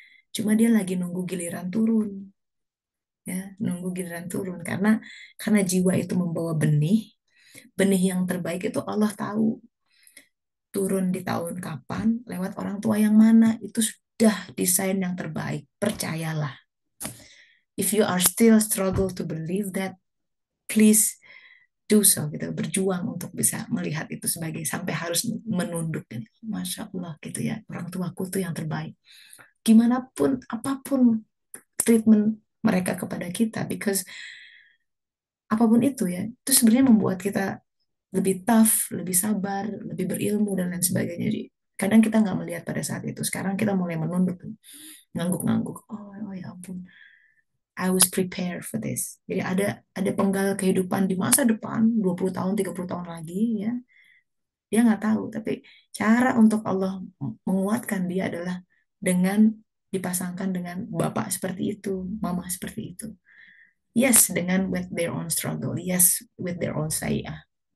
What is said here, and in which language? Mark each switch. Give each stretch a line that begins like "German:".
Indonesian: Cuma dia lagi nunggu giliran turun, ya, nunggu giliran turun karena jiwa itu membawa benih, benih yang terbaik itu Allah tahu turun di tahun kapan, lewat orang tua yang mana, itu sudah desain yang terbaik. Percayalah.
English: If you are still struggle to believe that, please do so gitu.
Indonesian: Berjuang untuk bisa melihat itu sebagai sampai harus menunduk. Masya Allah gitu ya. Orang tuaku tuh yang terbaik. Gimana pun, apapun treatment mereka kepada kita, because apapun itu ya, itu sebenarnya membuat kita lebih tough, lebih sabar, lebih berilmu dan lain sebagainya. Jadi, kadang kita nggak melihat pada saat itu. Sekarang kita mulai menunduk, ngangguk-ngangguk.
English: Oh, oh
Indonesian: ya ampun,
English: I was prepared for this.
Indonesian: Jadi ada penggal kehidupan di masa depan, 20 tahun, 30 tahun lagi ya. Dia nggak tahu, tapi cara untuk Allah menguatkan dia adalah dengan dipasangkan dengan bapak seperti itu, mama seperti itu.
English: Yes, dengan with their own struggle. Yes, with their own sayah.